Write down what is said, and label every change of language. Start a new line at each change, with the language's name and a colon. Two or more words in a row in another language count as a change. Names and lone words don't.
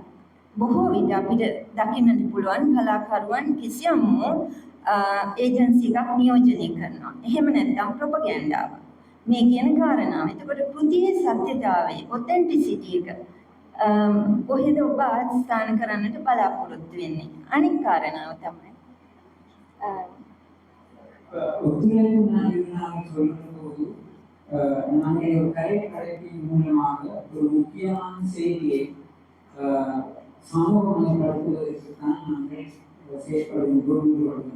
Sinhala: බොහෝ විට අපිට දකින්නට පුළුවන් කලාකරුවන් කිසියම් ඒජන්සි එකක් නියෝජනය කරනවා. එහෙම නැත්නම් ප්‍රොපගැන්ඩාව. මේ කියන කාරණාව. එතකොට කෘතියේ සත්‍යතාවය, ඔතෙන්ටිසිටි එක කොහෙද ඔබ ආස්ථාන කරන්නට බලාපොරොත්තු වෙන්නේ? අනික් කාරණාව තමයි
Tamil: ஒத்துழைப்பு நாங்கள் சொல்கிற போது நாங்கள் ஒரு கலை படைப்பின் மூலமாக ஒரு முக்கியமான செய்தியை சமூகமயப்படுத்துவதற்கு தான் நாங்கள் செயற்படுகின்றோம்.